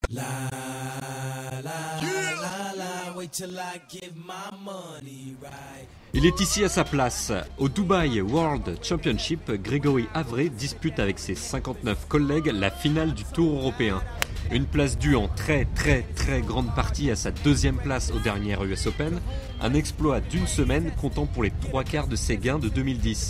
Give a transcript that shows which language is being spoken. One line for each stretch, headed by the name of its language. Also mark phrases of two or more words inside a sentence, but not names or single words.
English: La la la la, wait till I give my money right.
French: Il est ici à sa place. Au Dubai World Championship, Grégory Avray dispute avec ses 59 collègues la finale du Tour européen. Une place due en très grande partie à sa deuxième place au dernier US Open, un exploit d'une semaine comptant pour les 3/4 de ses gains de 2010.